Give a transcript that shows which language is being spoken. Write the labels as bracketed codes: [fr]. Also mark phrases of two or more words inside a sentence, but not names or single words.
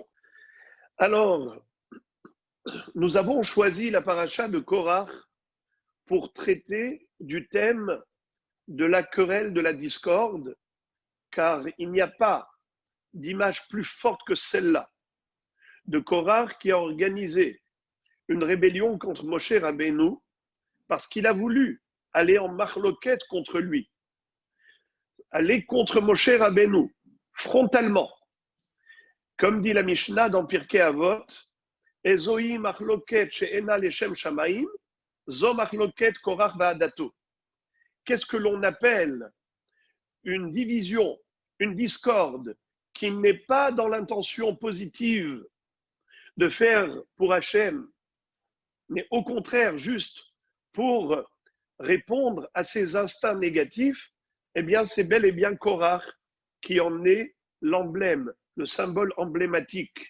[fr] Alors, nous avons choisi la paracha de Korach pour traiter du thème de la querelle, de la discorde, car il n'y a pas d'image plus forte que celle-là, de Korach qui a organisé une rébellion contre Moshe Rabbeinu parce qu'il a voulu aller en marloquette contre lui, aller contre Moshe Rabbeinu, frontalement. Comme dit la Mishnah dans Pirkei Avot, [he] איזו מחלוקת שאינה לשם שמים, זו מחלוקת קרח ועדתו. [fr] Qu'est-ce que l'on appelle une division, une discorde qui n'est pas dans l'intention positive de faire pour Hachem, mais au contraire juste pour répondre à ses instincts négatifs, eh bien c'est bel et bien Korach qui en est l'emblème, le symbole emblématique.